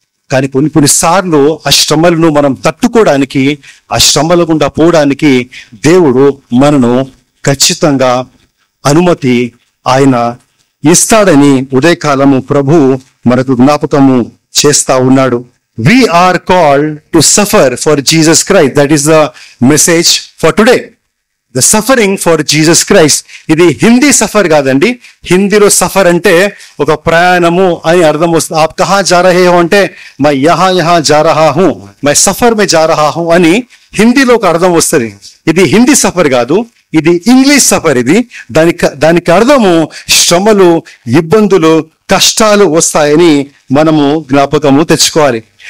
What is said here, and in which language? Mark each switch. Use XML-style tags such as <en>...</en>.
<te>కానీ కొన్నిసార్లు ఆ శ్రమలను మనం తట్టుకోవడానికి, ఆ శ్రమల గుండా పోవడానికి దేవుడు మనను ఖచ్చితంగా అనుమతి ఆయన ఇస్తాడని ఉదయకాలము ప్రభు మనకు జ్ఞాపకము చేస్తా ఉన్నాడు.</te> <en>We are called to suffer for Jesus Christ. That is the message for today. The suffering for Jesus Christ.</en> <te>ఇది హిందీ సఫర్ కాదండి. హిందీలో సఫర్ అంటే ఒక ప్రయాణము అని అర్థం వస్తుంది.</te> <hi>ఆప్ కహా జా రహే హో అంటే మై యహా జా రహా హూ, మై సఫర్ మే జా రహా హూ</hi> <te>అని హిందీలో ఒక అర్థం వస్తుంది. ఇది హిందీ సఫర్ కాదు, ఇది ఇంగ్లీష్ సఫర్. ఇది దానికి అర్థము శ్రమలు, ఇబ్బందులు, కష్టాలు వస్తాయని మనము జ్ఞాపకము తెచ్చుకోవాలి.</te>